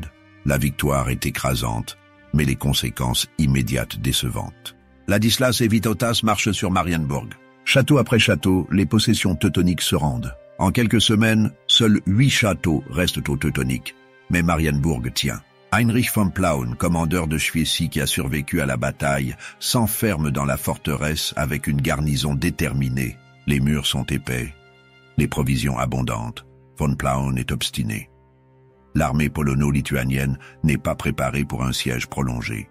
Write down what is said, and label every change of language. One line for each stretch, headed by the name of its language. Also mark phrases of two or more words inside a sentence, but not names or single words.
French: La victoire est écrasante, mais les conséquences immédiates décevantes. Ladislas et Vytautas marchent sur Marienburg. Château après château, les possessions teutoniques se rendent. En quelques semaines, seuls 8 châteaux restent aux Teutoniques, mais Marienburg tient. Heinrich von Plauen, commandeur de Schwesie qui a survécu à la bataille, s'enferme dans la forteresse avec une garnison déterminée. Les murs sont épais, les provisions abondantes. Von Plauen est obstiné. L'armée polono-lituanienne n'est pas préparée pour un siège prolongé.